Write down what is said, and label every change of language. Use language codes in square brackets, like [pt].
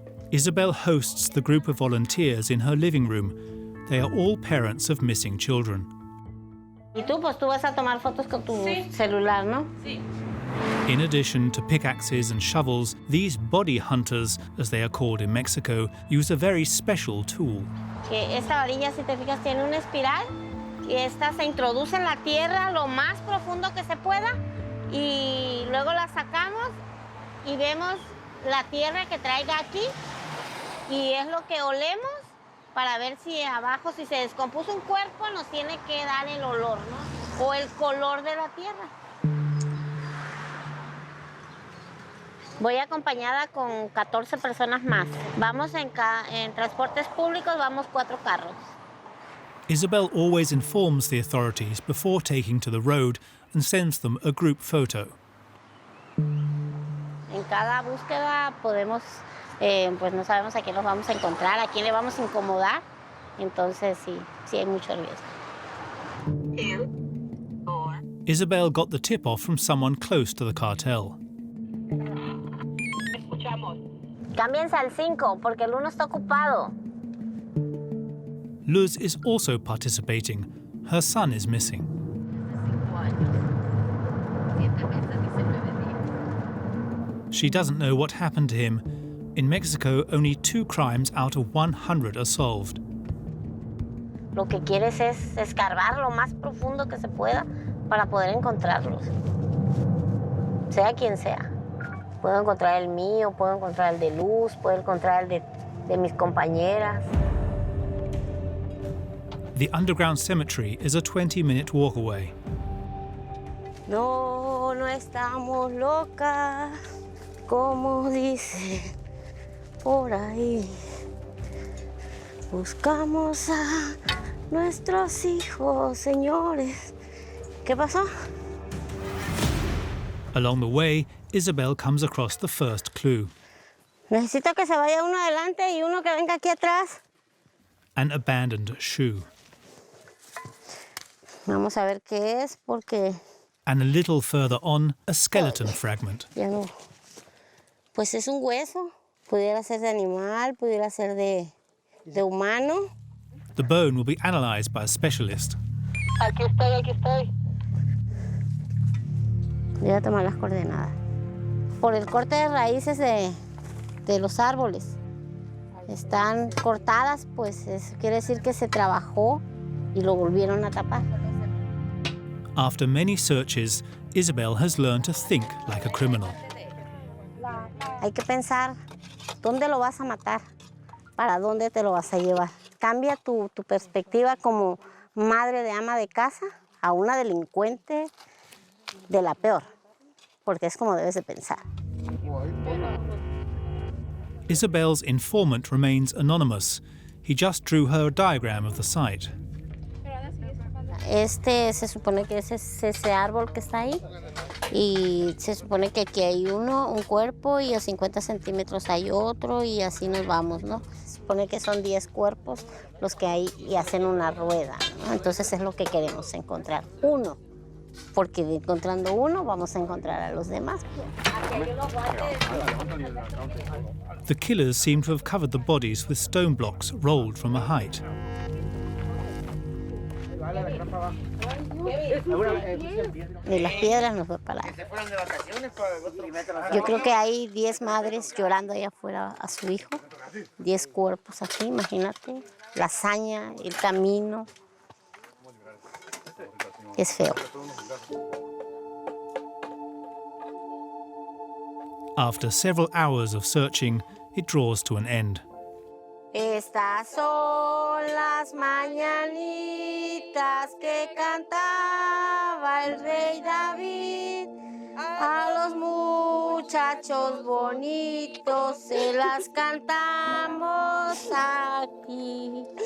[en] Isabel hosts the group of volunteers in her living room. They are all parents of missing children. [es] Y tú, pues tú vas a tomar fotos con tu celular, ¿no? Sí. [en] In addition to pickaxes and shovels, these body hunters, as they are called in Mexico, use a very special tool. [es] Que esta varilla, si te fijas, tiene una espiral y esta se introduce en la tierra lo más profundo que se pueda y luego la sacamos y vemos la tierra que traiga aquí y es lo que olemos para ver si abajo, si se descompuso un cuerpo, nos tiene que dar el olor, ¿no? O el color de la tierra. Voy acompañada con 14 personas más. Vamos en transportes públicos, vamos 4 carros. [en] Isabel always informs the authorities before taking to the road and sends them a group photo. [es] En cada búsqueda podemos, pues no sabemos a quién nos vamos a encontrar, a quién le vamos a incomodar. Entonces sí hay mucho riesgo. [en] Isabel got the tip-off from someone close to the cartel. [es] Cámbiense al 5 porque el 1 está ocupado. [en] Luz is also participating. Her son is missing. She doesn't know what happened to him. In Mexico, only 2 crimes out of 100 are solved. [es] Lo que quieres es escarbar lo más profundo que se pueda para poder encontrarlos. Sea quien sea. Puedo encontrar el mío, puedo encontrar el de Luz, puedo encontrar el de mis compañeras. [en] The underground cemetery is a 20-minute walk away. [es] No, no estamos locas, como dice por ahí. Buscamos a nuestros hijos, señores. ¿Qué pasó? [en] Along the way, Isabel comes across the first clue. [es] Necesito que se vaya uno adelante y uno que venga aquí atrás. [en] An abandoned shoe. [es] Vamos a ver qué es porque... [en] And a little further on, a skeleton fragment. [es] Ya no. Pues es un hueso. Pudiera ser de animal, pudiera ser de humano. [en] The bone will be analysed by a specialist. [es] Aquí estoy. Voy a tomar las coordenadas. Por el corte de raíces de los árboles. Están cortadas, pues quiere decir que se trabajó y lo volvieron a tapar. [en] After many searches, Isabel has learned to think like a criminal. [es] Hay que pensar, ¿dónde lo vas a matar? ¿Para dónde te lo vas a llevar? Cambia tu perspectiva como madre de ama de casa a una delincuente de la peor, porque es como debes de pensar. [en] Isabel's informant remains anonymous. He just drew her a diagram of the site. [es] Se supone que es ese árbol que está ahí y se supone que aquí hay un cuerpo y a 50 centímetros hay otro y así nos vamos, ¿no? Se supone que son 10 cuerpos los que hay y hacen una rueda, ¿no? Entonces es lo que queremos encontrar, uno, porque encontrando uno vamos a encontrar a los demás. [en] The killers seem to have covered the bodies with stone blocks rolled from a height. [es] Ni las piedras nos va a parar. Yo creo que hay 10 madres llorando allá afuera a su hijo. 10 cuerpos aquí, imagínate. La hazaña, el camino. Es feo. [en] After several hours of searching, it draws to an end. [es] Estas son las mañanitas que cantaba el rey David. A los muchachos bonitos se las cantamos aquí.